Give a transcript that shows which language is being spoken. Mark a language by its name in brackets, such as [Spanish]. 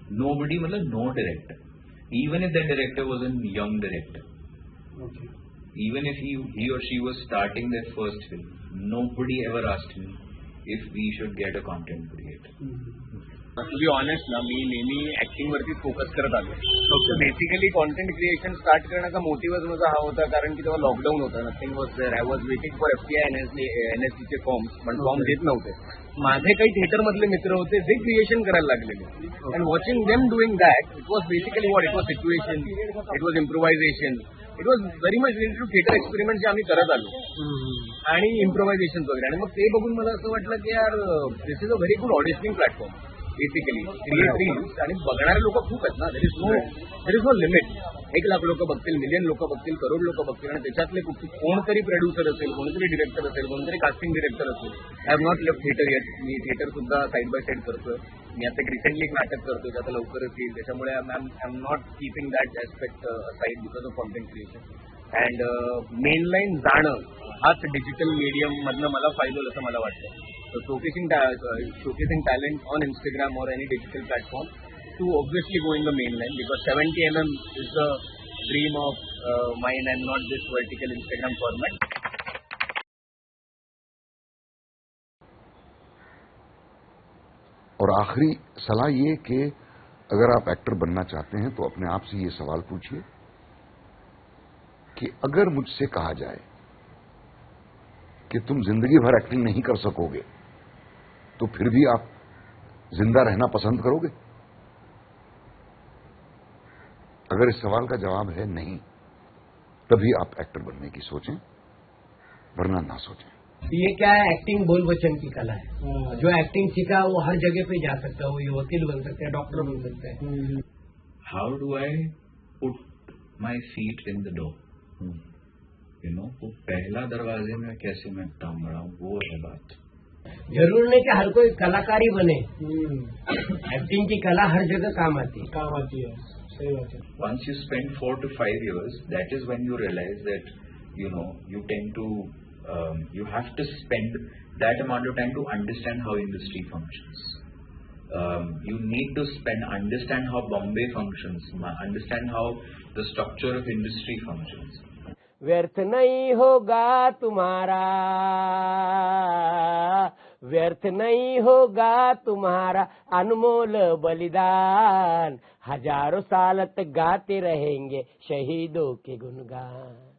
[English] Nobody, no director. Even if that director was a young director, even if he or she was starting their first film, nobody ever asked me if we should get a content creator. To be honest [Marathi] ना, मी नेहमी acting वरती focus करत आलो. Basically content creation start करण्याचा मोटिव्हच माझा हा होता, कारण की तेव्हा लॉकडाऊन होता, [English] Nothing was there. I was waiting for FTI NSC [Marathi] चे फॉर्म्स, पण फॉर्म देत नव्हते. माझे काही थिएटर मधले मित्र होते जे क्रिएशन करायला लागलेले, [English] and watching them doing that, it was basically what, it was situation, it was improvisation, it was very much related to theatre experiment [Marathi] जे आम्ही करत आलो, आणि इम्प्रोव्हायझेशन वगैरे. आणि मग ते बघून मला असं वाटलं की यार [English] This is a very good auditioning platform. [Marathi] Basically create reels, आणि बघणारे लोक खूप आहेत ना, [English] There is no limit. [Marathi] 1 lakh लोक बघतील, मिलियन लोक बघतील, करोड लोक बघतील, आणि त्याच्यातले कोणतरी प्रोड्युसर असेल, कोणतरी डिरेक्टर असेल, कोणतरी कास्टिंग डिरेक्टर असेल. [English] I have not left theatre yet. [Marathi] मी theatre सुद्धा साईड बाय साईड करतोय. मी आता रिसेंटली एक नाटक करतोय जे आता लवकरच येईल, त्याच्यामुळे [English] I am not keeping that aspect side because of content creation. [Marathi] And मेनलाईन जाणं हाच डिजिटल मीडियम मधनं मला फायदा होईल असं मला वाटतं. [English] So showcasing talent on Instagram or any digital platform to obviously go in the main line, because 70 mm is the dream of mine and not this vertical Instagram format. [Hindi] और आखिरी सलाह ये कि अगर आप एक्टर बनना चाहते हैं तो अपने आप से ये सवाल पूछिए कि अगर मुझसे कहा जाए कि तुम जिंदगी भर एक्टिंग नहीं कर सकोगे तो फिर भी आप जिंदा रहना पसंद करोगे? अगर इस सवाल का जवाब है नहीं, तभी आप एक्टर बनने की सोचें, वरना ना सोचें. ये क्या है, एक्टिंग बोल वचन की कला है. जो एक्टिंग सीखा वो हर जगह पे जा सकता है, वो ये वकील बन सकता है, डॉक्टर बन सकता है. [English] How do I put my feet in the door? [Hindi] वो पहला दरवाजे में कैसे मैं टांग रहा हूँ, वो है बात. जरूर नहीं कि हर कोई कलाकार ही बने. एक्टिंग की कला हर जगह काम आती है. सही बात है. [English] Once you spend 4 to 5 years, that is when you realize that you tend to you have to spend that amount of time to understand how industry functions. You need to understand how Bombay functions, understand how the structure of industry functions. [Hindi] व्यर्थ नहीं होगा तुम्हारा, व्यर्थ नहीं होगा तुम्हारा अनमोल बलिदान, हजारों साल तक गाते रहेंगे शहीदों के गुणगान।